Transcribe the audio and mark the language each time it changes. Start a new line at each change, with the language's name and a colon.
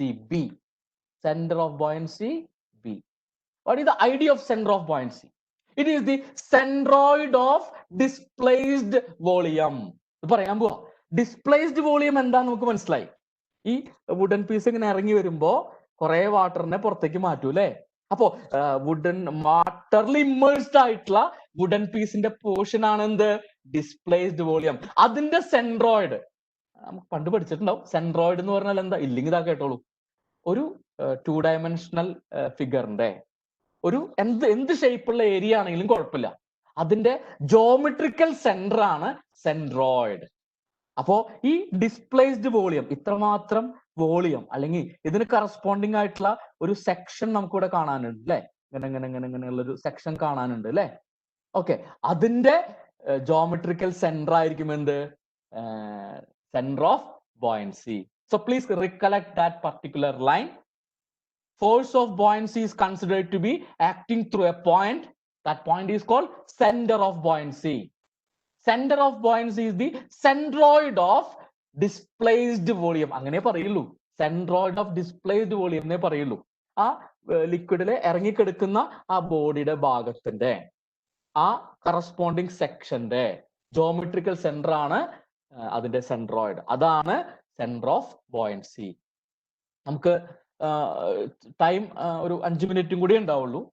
English: B. Center of buoyancy B. What is the idea of center of buoyancy? It is the centroid of displaced volume.
Malayalam: പറയാൻ പോവാ. Displaced volume എന്താന്ന് നമുക്ക് മനസ്സിലായി. ഈ wooden piece ഇങ്ങനെ ഇറങ്ങി വരുമ്പോ കുറെ വാട്ടറിനെ പുറത്തേക്ക് മാറ്റൂ അല്ലെ. അപ്പോ വാട്ടറിൽ ഇമ്മേഴ്സ്ഡ് ആയിട്ടുള്ള വുഡൻ പീസിന്റെ പോർഷൻ ആണ് എന്ത്? Displaced volume. അതിന്റെ സെൻട്രോയിഡ് നമുക്ക് പണ്ട് പഠിച്ചിട്ടുണ്ടാവും. സെൻട്രോയിഡ് എന്ന് പറഞ്ഞാൽ എന്താ? ഇല്ലെങ്കിൽ ഇതാ കേട്ടോളൂ. ഒരു 2 ഡയമെൻഷണൽ ഫിഗറിന്റെ ഒരു എന്ത് ഷേപ്പുള്ള ഏരിയ ആണെങ്കിലും കുഴപ്പമില്ല, അതിന്റെ ജോമെട്രിക്കൽ സെന്റർ ആണ് സെൻട്രോയിഡ്. അപ്പോ ഈ ഡിസ്പ്ലേസ്ഡ് വോളിയം, ഇത്രമാത്രം വോളിയം അല്ലെങ്കിൽ ഇതിന് കറസ്പോണ്ടിങ് ആയിട്ടുള്ള ഒരു സെക്ഷൻ നമുക്കിവിടെ കാണാനുണ്ട് അല്ലെ, ഇങ്ങനെയുള്ള ഒരു സെക്ഷൻ കാണാനുണ്ട് അല്ലെ. ഓക്കെ, അതിന്റെ ജോമെട്രിക്കൽ സെന്റർ ആയിരിക്കും എന്ത്?
English: Centre of buoyancy. So please recollect that particular line. Force of buoyancy is considered to be acting through a point. That point is called center of buoyancy. Center of buoyancy is the centroid of displaced volume.
Malayalam: അങ്ങനെ പറയുള്ളൂ,
English: centroid of displaced volume
Malayalam: എന്നേ പറയുള്ളൂ. ആ ലിക്വിഡിലെ ഇറങ്ങിക്കെടുക്കുന്ന ആ ബോഡിയുടെ ഭാഗത്തിന്റെ ആ corresponding സെക്ഷന്റെ ജോമെട്രിക്കൽ സെന്റർ ആണ് അതിന്റെ സെൻട്രോയിഡ്. അതാണ് സെന്റർ ഓഫ് ബോയൻസി. നമുക്ക് ടൈം ഒരു 5 മിനിറ്റും കൂടി ഉണ്ടാവുള്ളൂ.